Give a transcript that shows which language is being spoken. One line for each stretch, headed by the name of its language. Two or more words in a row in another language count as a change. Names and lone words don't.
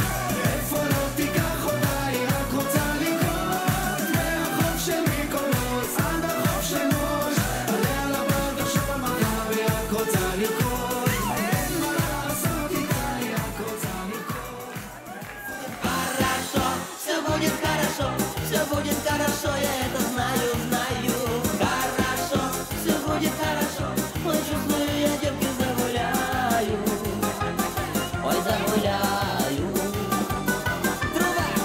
Hebrew: איפה לא תיקח אותה, היא רק רוצה לרקוד. מהחוף של מיקונוס עד החוף של מוש, עליה לבן, תחשוב על מחר, היא רק רוצה לרקוד. אין מה לעשות איתה, היא רק רוצה לרקוד.
Russian: Хорошо, все будет хорошо, все будет хорошо, я это знаю, знаю. Хорошо, все будет хорошо, ой, чувствую, я девки загуляю, ой, загуляю. Труба!